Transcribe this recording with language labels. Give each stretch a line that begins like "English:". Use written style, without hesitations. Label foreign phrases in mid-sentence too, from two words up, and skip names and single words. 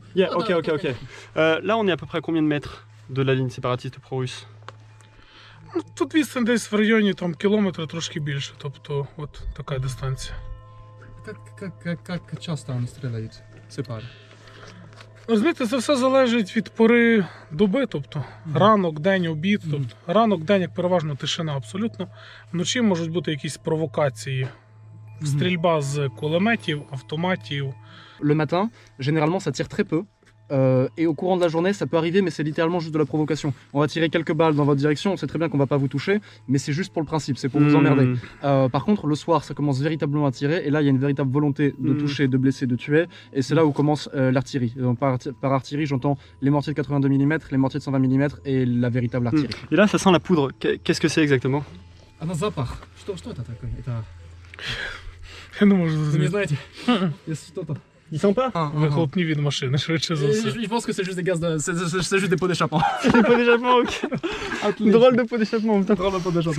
English: Yeah, ok.
French: Là, on est à peu près à combien de mètres de la ligne séparatiste pro-russe?
Ukrainian: Ну, тут відстань десь в районі там кілометра, трошки більше, тобто от така дистанція. Як часто вони стріляють? Сепари. Розумієте, це все залежить від пори доби, тобто ранок, день, обід. Тобто ранок, день, як переважно тишина абсолютно. Вночі можуть бути якісь провокації. Стрільба з кулеметів, автоматів.
French: Le matin, généralement, ça tire très peu. Et au courant de la journée, ça peut arriver, mais c'est littéralement juste de la provocation. On va tirer quelques balles dans votre direction, on sait très bien qu'on va pas vous toucher, mais c'est juste pour le principe, c'est pour vous emmerder. Par contre, le soir, ça commence véritablement à tirer, et là, il y a une véritable volonté de toucher, de blesser, de tuer, et c'est là où commence l'artillerie. Par artillerie, j'entends les mortiers de 82 mm, les mortiers de 120 mm, et la véritable artillerie. Et là, ça sent la poudre. Qu'est-ce que c'est exactement?
Russian: А на запах? Что это такое? Это...
Ukrainian: Я не можу
Russian: Вы не
Ukrainian: зрозуміти.
Russian: знаете? Есть что-то.
French: Il sent pas?
Ukrainian: Вихлопні від машини, швидше за все.
French: Je pense que c'est juste des gaz de... C'est juste des pots d'échappement. Des pots d'échappement, ok. Drôle de pot d'échappement, putain. Drôle de pot d'échappement.